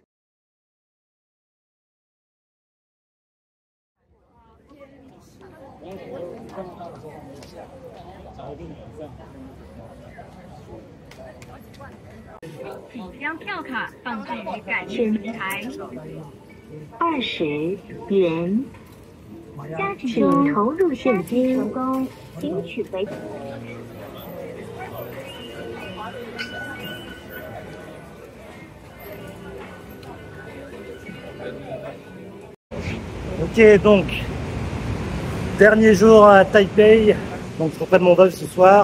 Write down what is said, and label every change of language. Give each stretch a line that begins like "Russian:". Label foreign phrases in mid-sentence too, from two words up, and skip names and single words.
Chinese: 请将票卡放置于感应平台。20元，请投入现金，成功，请取回。
French: Ok, donc dernier jour à Taipei, donc je reprends mon vol ce soir.